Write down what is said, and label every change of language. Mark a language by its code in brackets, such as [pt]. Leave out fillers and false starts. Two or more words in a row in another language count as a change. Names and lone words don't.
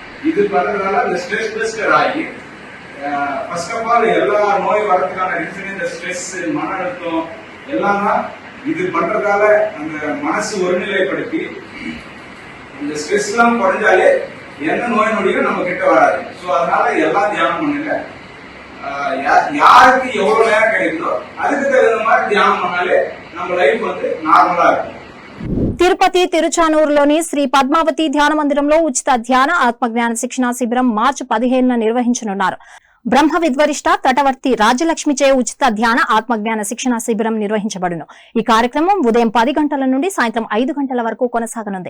[ta] இது பண்றதுனால அந்த [en] stress buster [ta] ஆகி [en] first of all [ta] எல்லா நோய் வரதுக்கான ரீசன் இந்த ஸ்ட்ரெஸ், மன அழுத்தம் எல்லாம்னா இது பண்றதால அந்த மனசு ஒருநிலைப்படுத்தி இந்த ஸ்ட்ரெஸ் எல்லாம் குறைஞ்சாலே எந்த நோய் நொடியும் நம்ம கிட்ட வராது. ஸோ அதனால எல்லாம் தியானம் பண்ணுங்க. யாருக்கு எவ்வளவு நேரம் கிடைக்குதோ அதுக்கு தகுந்த மாதிரி தியானம் பண்ணாலே நம்ம லைஃப் நார்மலா இருக்கும். [te] తిరుపతి తిరుచానూరులోని శ్రీ పద్మావతి ధ్యాన మందిరంలో ఉచిత ధ్యాన ఆత్మజ్ఞాన శిక్షణా శిబిరం మార్చి 15న నిర్వహించనున్నారు. బ్రహ్మ విద్వరిష్ట తటవర్తి రాజలక్ష్మిచే ఉచిత ధ్యాన ఆత్మజ్ఞాన శిక్షణా శిబిరం నిర్వహించబడును. ఈ కార్యక్రమం ఉదయం 10 గంటల నుండి సాయంత్రం 5 గంటల వరకు కొనసాగనుంది.